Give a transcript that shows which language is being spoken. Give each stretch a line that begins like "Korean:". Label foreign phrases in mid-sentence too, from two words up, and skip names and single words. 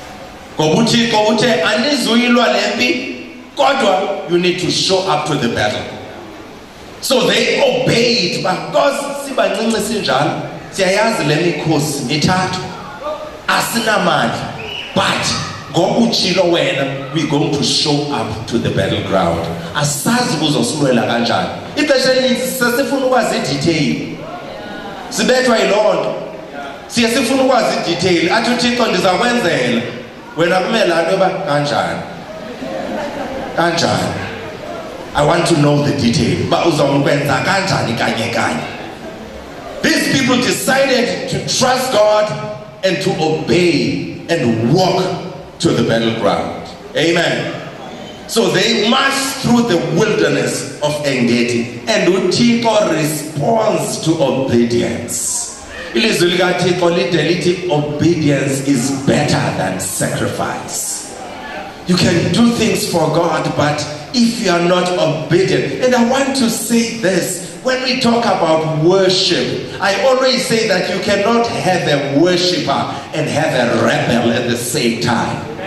English: You need to show up to the battle. So they obeyed. But we're going to show up to the battleground.
Xhosa: Sibethwa yilonto siye sifuna ukwazi idetail athi uThixo ndizakwenzela wena kumele antoba kanjani.
English: I want to know the detail.
Xhosa: Ba uzawukwenza kanjani kanye kanye.
English: These people decided to trust God and to obey and walk to the battleground. Amen. So they marched through the wilderness of Engedi, and uThixo responds to obedience.
Xhosa: Ilizwi likaThixo lithi
English: obedience is better than sacrifice. You can do things for God, but if you are not obedient, and I want to say this, when we talk about worship, I always say that you cannot have a worshiper and have a rebel at the same time.